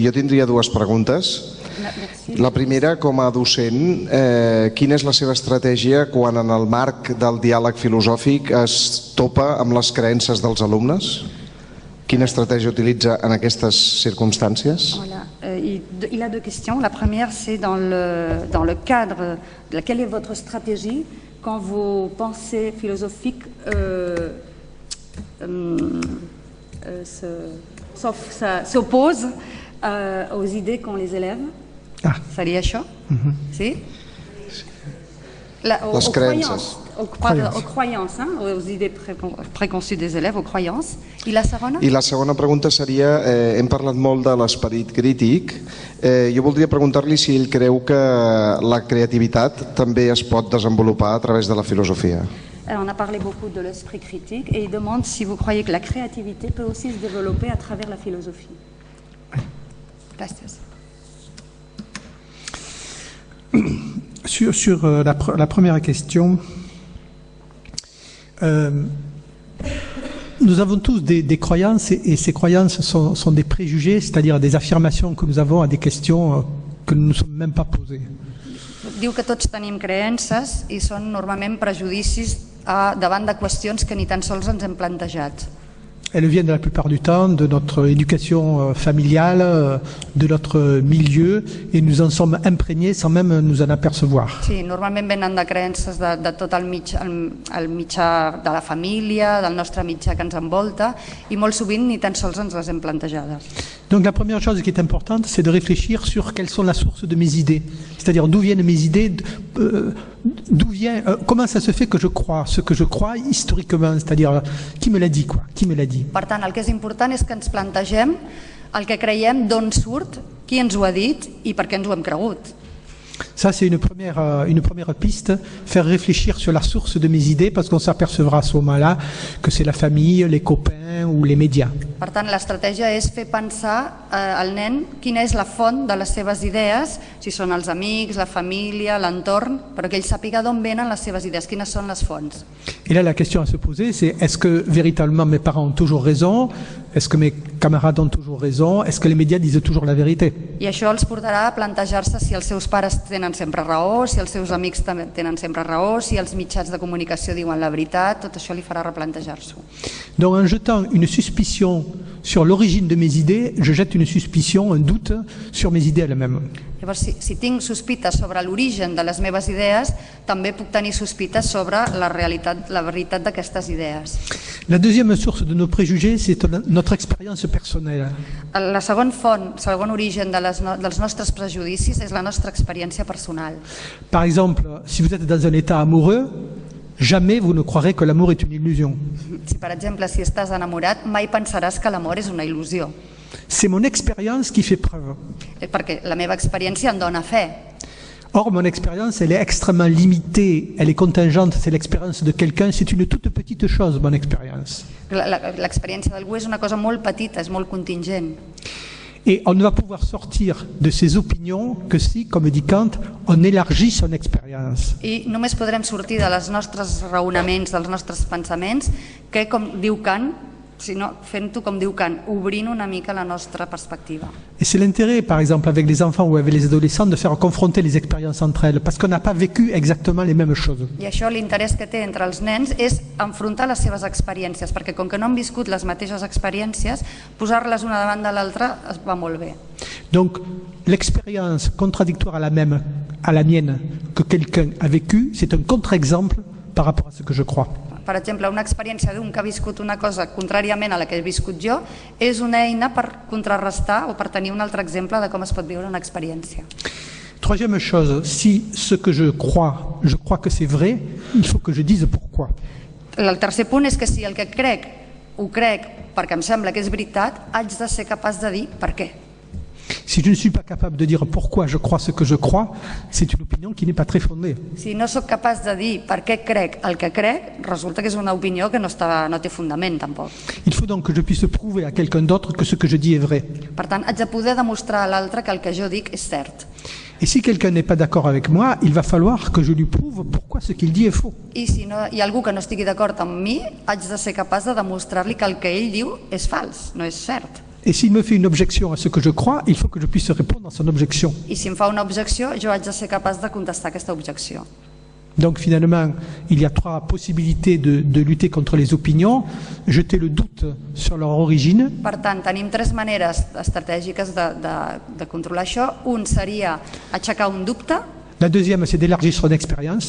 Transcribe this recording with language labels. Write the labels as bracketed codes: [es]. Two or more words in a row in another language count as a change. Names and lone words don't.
[ca] Jo tindria dues preguntes. La primera, com a docent, quina és la seva estratègia quan en el marc del diàleg filosòfic es topa amb les creences dels alumnes? Quina estratègia utilitza en aquestes circumstàncies? [fr] Il a deux questions. La première, c'est dans le cadre, quelle est votre stratégie quand vos pensées philosophiques s'opposent aux idées qu'ont les élèves. [ca] Seria això? Sí? Les creences. [fr] Aux croyances, aux idées préconçues des élèves, aux croyances. [ca] I la segona? I la segona pregunta seria, hem parlat molt de l'esperit crític, jo voldria preguntar-li si ell creu que la creativitat també es pot desenvolupar a través de la filosofia. [fr] On a parlé beaucoup de l'esprit critique et il demande si vous croyez que la créativité peut aussi se développer à travers la philosophie. Gracias. Sur la première question, nous avons tous des croyances et ces croyances sont des préjugés, c'est-à-dire des affirmations que nous avons à des questions que nous ne nous sommes même pas posées. [ca] Diu que tots tenim creences i són normalment prejudicis davant de qüestions que ni tan sols ens hem plantejat. [fr] Elles viennent la plupart du temps de notre éducation familiale, de notre milieu, et nous en sommes imprégnés sans même nous en apercevoir. [ca] Sí, normalment venen de creences de tot el mitjà de la família, del nostre mitjà que ens envolta, i molt sovint ni tan sols ens les hem plantejades. [fr] Donc la première chose qui est importante, c'est de réfléchir sur quelles sont la source de mes idées. C'est-à-dire d'où viennent mes idées, comment ça se fait que je crois ce que je crois historiquement, c'est-à-dire qui me l'a dit, quoi, qui me l'a dit. [ca] Per tant, el que és important és que ens plantegem el que creiem, d'on surt, qui ens ho ha dit i per què ens ho hem cregut. [fr] Ça, c'est une première piste, faire réfléchir sur la source de mes idées, parce qu'on s'apercevra à ce moment-là que c'est la famille, les copains ou les médias. [ca] Per tant, l'estratègia és fer pensar al nen quina és la font de les seves idees, si són els amics, la família, l'entorn, però que ell sàpiga d'on venen les seves idees, quines són les fonts. [fr] Et là, la question à se poser, c'est est-ce que véritablement mes parents ont toujours raison? Est-ce que mes camarades ont toujours raison? Est-ce que les médias disent toujours la vérité? [ca] I això els portarà a plantejar-se si els seus pares tenen sempre raó, si els seus amics tenen sempre raó, si els mitjans de comunicació diuen la veritat, tot això li farà replantejar-s'ho. [fr] Donc en jetant une suspicion sur l'origine de mes idées, je jette une suspicion, un doute sur mes idées elles-mêmes. [ca] Llavors, si tinc sospites sobre l'origen de les meves idees, també puc tenir sospites sobre la veritat d'aquestes idees. [fr] La deuxième source de nos préjugés, c'est notre expérience personnelle. [ca] La segona font, el segon origen dels nostres prejudicis és la nostra experiència personal. [fr] Par exemple, si vous êtes dans un état amoureux, jamais vous ne croirez que l'amour est une illusion. [ca] Si, per exemple, si estàs enamorat, mai pensaràs que l'amor és una il·lusió. [fr] C'est mon expérience qui fait preuve. [ca] Perquè la meva experiència em dona fe. [fr] Or, mon expérience, elle est extrêmement limitée, elle est contingente, c'est l'expérience de quelqu'un, c'est une toute petite chose, mon expérience. [ca] L'expériència d'algú és una cosa molt petita, és molt contingent. [fr] Et on ne va pouvoir sortir de ses opinions que si, comme dit Kant, on élargit son expérience. [ca] I només podrem sortir dels nostres raonaments, dels nostres pensaments, que, com diu Kant, sinó fent-ho com diu Kant, obrint una mica la nostra perspectiva. [fr] Et c'est l'intérêt, par exemple, avec les enfants ou avec les adolescents, de faire confronter les expériences entre elles, parce qu'on n'a pas vécu exactement les mêmes choses. [ca] I això, l'interès que té entre els nens és enfrontar les seves experiències, perquè com que no han viscut les mateixes experiències, posar-les una davant de l'altra es va molt bé. [fr] Donc, l'expérience contradictoire à la mienne que quelqu'un a vécue, c'est un contre-exemple par rapport à ce que je crois. [ca] Per exemple, una experiència d'un que ha viscut una cosa contràriament a la que he viscut jo és una eina per contrarrestar o per tenir un altre exemple de com es pot viure una experiència. [fr] Troisième chose, si ce que je crois que c'est vrai, il faut que je dise pourquoi. [ca] El tercer punt és que si el que crec ho crec perquè em sembla que és veritat, haig de ser capaç de dir per què. [fr] Si je ne suis pas capable de dire pourquoi je crois ce que je crois, c'est une opinion qui n'est pas très fondée. [ca] Si no sóc capaç de dir per què crec el que crec, resulta que és una opinió que no té fundament tampoc. [fr] Il faut donc que je puisse prouver à quelqu'un d'autre que ce que je dis est vrai. [ca] Per tant, haig de poder demostrar a l'altre que el que jo dic és cert. [fr] Et si quelqu'un n'est pas d'accord avec moi, il va falloir que je lui prouve pourquoi ce qu'il dit est faux. [ca] I si no, hi ha algú que no estigui d'acord amb mi, haig de ser capaç de demostrar-li que el que ell diu és fals, no és cert. [fr] Et s'il me fait une objection à ce que je crois, il faut que je puisse répondre à son objection. [ca] I si em fa una objecció, jo haig de ser capaç de contestar aquesta objecció. [fr] Donc finalement, il y a trois possibilités de lutter contre les opinions. Jeter le doute sur leur origine. [ca] Per tant, tenim tres maneres estratègiques de controlar això. Un seria aixecar un dubte. [fr] La deuxième, c'est d'élargir son expérience.